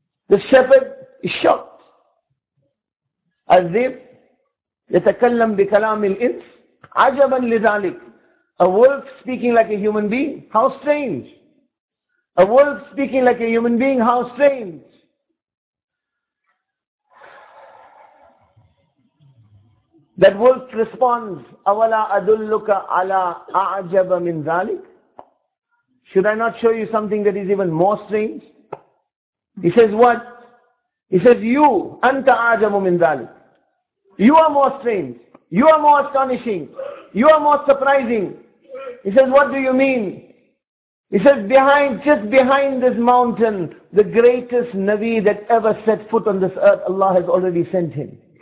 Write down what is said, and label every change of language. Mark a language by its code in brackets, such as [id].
[en] The shepherd is shocked. [ar] Azib, yatakallam bi kalam al ins, ajaban lidalik. [en] A wolf speaking like a human being, how strange. A wolf speaking like a human being, how strange. That wolf responds, [ar] أَوَلَا أَدُلُّكَ عَلَىٰ أَعْجَبَ مِنْ ذَلِكَ. [en] Should I not show you something that is even more strange? He says what? He says, you, [ar] أَنْتَ أَعْجَبُ مِنْ ذَلِكَ. [en] You are more strange. You are more astonishing. You are more surprising. He says, what do you mean? He says, just behind this mountain, the greatest Nabi that ever set foot on this earth, Allah has already sent him.